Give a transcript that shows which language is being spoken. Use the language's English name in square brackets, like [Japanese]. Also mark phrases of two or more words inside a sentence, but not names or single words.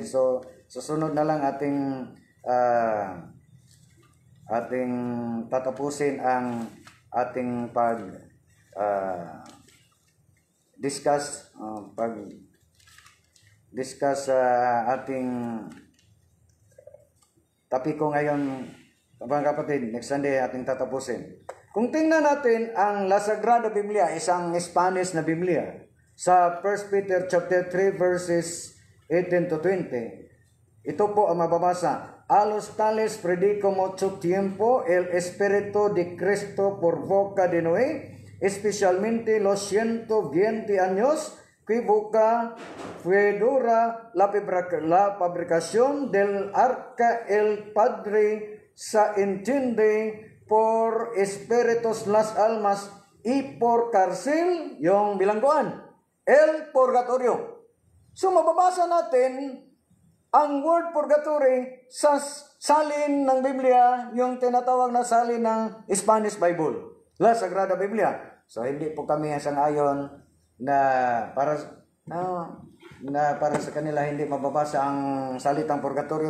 [Filipino] So, susunod na lang ating tatapusin ang ating discuss sa ating topiko ngayon mga kapatid. [English] Next Sunday [Filipino] ating tatapusin. Kung tingnan natin ang La Sagrada Biblia, isang Spanish na Biblia, sa 1 Peter [English] chapter 3 verses 18 to 20, [Filipino] ito po ang mababasa. [Spanish] A los tales predico mucho tiempo el Espíritu de Cristo por boca de Noé, especialmente los 120 años que fue dura la fabricación del arca. El Padre se entiende por espíritus las almas y por cárcel, [Filipino] yung bilangguan, [Spanish] el purgatorio. [Filipino] So mababasa natin ang word purgatory sa salin ng Biblia, yung tinatawag na salin ng [English] Spanish Bible, [Filipino] La Sagrada Biblia. So hindi po kami sang-ayon na para sa kanila hindi mababasa ang salitang purgatorio.